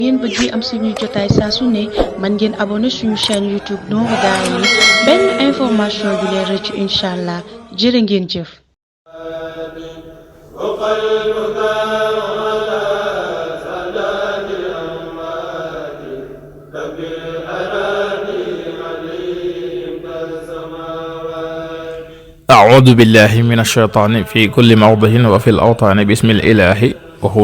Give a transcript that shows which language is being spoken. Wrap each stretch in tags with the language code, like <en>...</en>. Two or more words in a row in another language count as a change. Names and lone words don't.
<wo>ngeen bëgg am suñu jotaay saa su ne man ngeen abonné suñu chaîne YouTube Nourou Darayni benn information du leen rëcc inshallah jërë ngeen jëf.</wo> <ar>أعوذ بالله من الشيطان في كل موضع وفي الأوطان بسم الإله وهو</ar>